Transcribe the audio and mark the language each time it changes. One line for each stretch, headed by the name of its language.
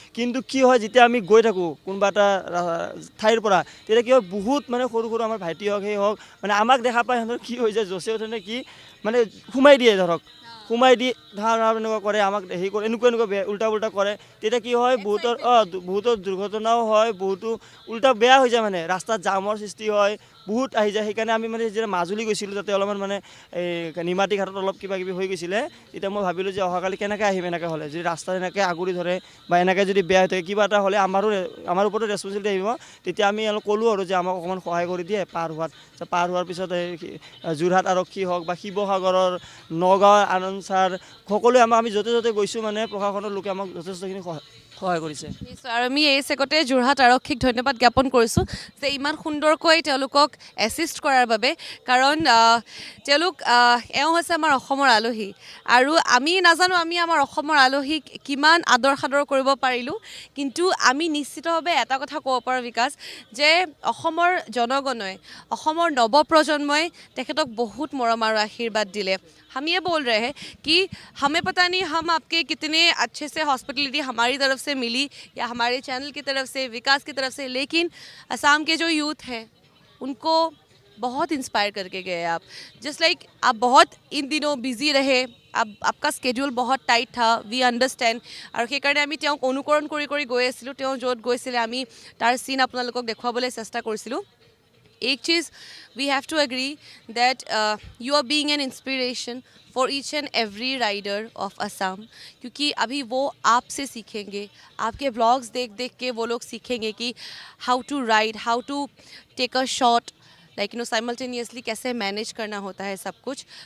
Assamese: কিন্তু কি হয়, যেতিয়া আমি গৈ থাকোঁ কোনোবা এটা ঠাইৰ পৰা, তেতিয়া কি হয়, বহুত মানে সৰু আমাৰ ভাইটি হওক, সেই হওক, মানে আমাক দেখা পাই সিহঁতৰ কি হৈ যায়, জচে উঠে নে কি, মানে সোমাই দিয়ে, ধৰক সোমাই দি এনেকুৱা কৰে, আমাক হেৰি কৰে, এনেকুৱা উল্টা কৰে। তেতিয়া কি হয়, বহুতৰ দুৰ্ঘটনাও হয়, বহুতো উল্টা বেয়া হৈ যায়, মানে ৰাস্তাত জামৰ সৃষ্টি হয়, বহুত আহি যায়। সেইকাৰণে আমি মানে যেতিয়া মাজুলী গৈছিলোঁ, তাতে অলপমান মানে এই নিমাতী ঘাটত অলপ কিবা কিবি হৈ গৈছিলে। তেতিয়া মই ভাবিলোঁ যে অহাকালি কেনেকৈ আহিম, এনেকৈ হ'লে যদি ৰাস্তাত এনেকৈ আগুৰি ধৰে বা এনেকৈ যদি বেয়া হৈ থাকে, কিবা এটা হ'লে আমাৰ ওপৰতো ৰেছপনচিবিলিটি আহিব। তেতিয়া আমি অলপ ক'লোঁ আৰু যে আমাক অকণমান সহায় কৰি দিয়ে পাৰ হোৱাৰ পিছত যোৰহাট আৰক্ষী হওক বা শিৱসাগৰৰ, নগাঁৱৰ আনন্দ ছাৰ, সকলোৱে আমি য'তে গৈছোঁ, মানে প্ৰশাসনৰ লোকে আমাক যথেষ্টখিনি সহায় কৰিছে। নিশ্চয়, আৰু আমি এই চেগতে যোৰহাট আৰক্ষীক ধন্যবাদ জ্ঞাপন কৰিছোঁ যে ইমান সুন্দৰকৈ তেওঁলোকক এছিষ্ট কৰাৰ বাবে, কাৰণ তেওঁলোক এওঁ হৈছে আমাৰ অসমৰ আলহী, আৰু আমি নাজানো আমি আমাৰ অসমৰ আলহীক কিমান আদৰ সাদৰ কৰিব পাৰিলোঁ। কিন্তু আমি নিশ্চিতভাৱে এটা কথা ক'ব পাৰোঁ বিকাশ, যে অসমৰ জনগণই, অসমৰ নৱপ্ৰজন্মই তেখেতক বহুত মৰম আৰু আশীৰ্বাদ দিলে।
Hindi: हम ये बोल रहे हैं कि हमें पता नहीं हम आपके कितने अच्छे से हॉस्पिटलिटी हमारी तरफ से मिली या हमारे चैनल की तरफ से, विकास की तरफ से, लेकिन असम के जो यूथ हैं उनको बहुत इंस्पायर करके गए आप। जस्ट लाइक आप बहुत इन दिनों बिजी रहे, आपका स्केड्यूल बहुत टाइट था,
English: we understand,
Assamese: আৰু সেইকাৰণে আমি তেওঁক অনুকৰণ কৰি গৈ আছিলোঁ। তেওঁ য'ত গৈছিলে আমি তাৰ চিন আপোনালোকক দেখুৱাবলৈ চেষ্টা কৰিছিলোঁ।
Hindi: एक चीज़
English: we have to agree that you are being an inspiration for each and every rider of Assam,
Hindi: क्योंकि अभी वो आपसे सीखेंगे, आपके व्लॉग्स देख के वो लोग सीखेंगे कि
English: how to ride, how to take a shot,
Hindi: like simultaneously कैसे मैनेज करना होता है सब कुछ।